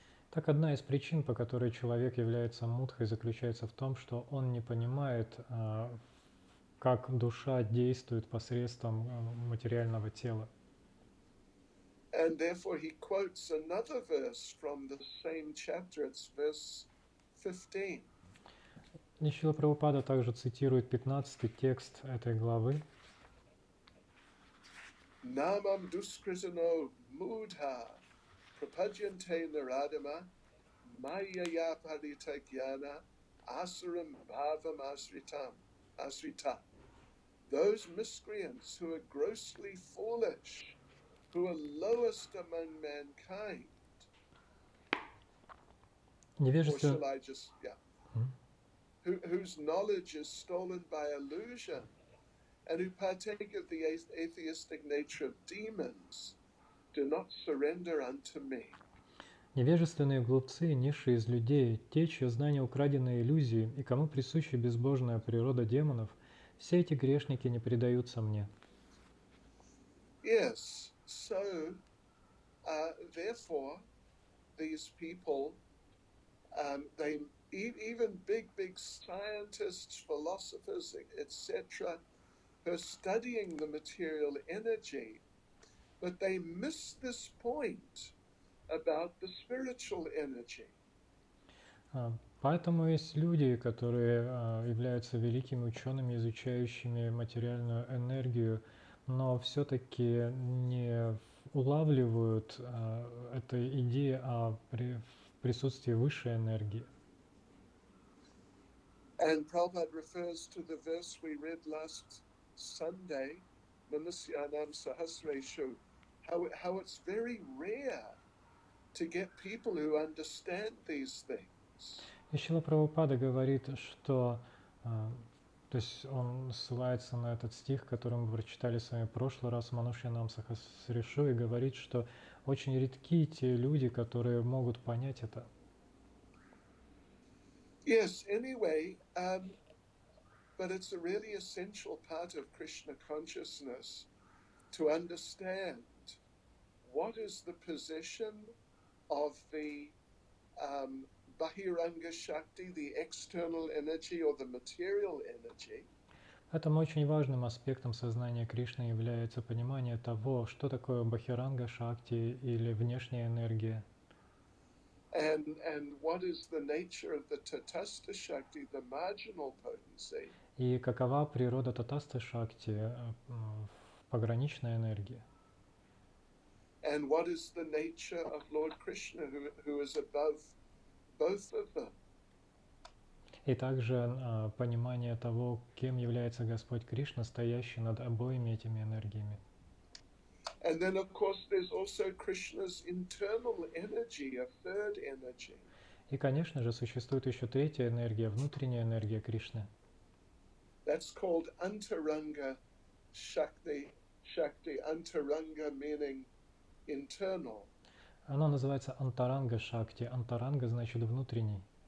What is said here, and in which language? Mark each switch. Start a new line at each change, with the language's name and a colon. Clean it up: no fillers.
Russian: Так одна из причин, по которой человек является мудхой, заключается в том, что он не понимает, как душа действует посредством материального тела.
English: And therefore he quotes another verse from the same chapter, it's verse 15.
Russian: И Шрила Прабхупада также цитирует 15-й текст этой главы.
Sanskrit: Namam duskritano mudha prapadyante naradama mayaya parita jnana asuram bhavam asrita.
English: Those miscreants who are grossly foolish, who are lowest among mankind. Or shall I just, whose knowledge is stolen by illusion, and who partake of the atheistic nature of demons, do not surrender unto me.
Russian: Невежественные глупцы, низшие из людей, те, чье знание украдено иллюзией, и кому присуща безбожная природа демонов, все эти грешники не предаются мне.
English: Yes, so therefore, these people, they even big scientists, philosophers, etc., who are studying the material energy, but they miss this point about the spiritual energy.
Russian: Поэтому есть люди, которые являются великими учеными, изучающими материальную энергию, но все-таки не улавливают этой идеи о присутствии высшей энергии.
English: And Prabhupada refers to the verse we read last Sunday, Manasyanam Sahasreshu, how it's very rare to get people who understand these things.
Russian: И Шрила Прабхупада говорит, что, то есть он ссылается на этот стих, который мы прочитали с вами в прошлый раз, Манушьянам Сахасрешу, и говорит, что очень редки те люди, которые могут понять это.
English: Yes, anyway, but it's a really essential part of Krishna consciousness to understand what is the position of the Bahiranga Shakti, the external energy or the material energy.
Russian: Поэтому очень важным аспектом сознания Кришны является понимание того, что такое Бахиранга Шакти или внешняя энергия.
English: And what is the nature of the Tatastha Shakti, the marginal potency.
Russian: И какова природа Татаста Шакти, пограничной энергии.
English: And what is the nature of Lord Krishna, who is above both of them.
Russian: И также понимание того, кем является Господь Кришна, стоящий над обоими этими энергиями.
English: And then, of course, there's also Krishna's internal energy, a third energy.
Russian: И, конечно же, существует еще третья энергия, внутренняя энергия Кришны.
English: That's called antaranga shakti. Shakti, antaranga meaning internal.
Russian: Оно называется антаранга шакти. Антаранга значит внутренний.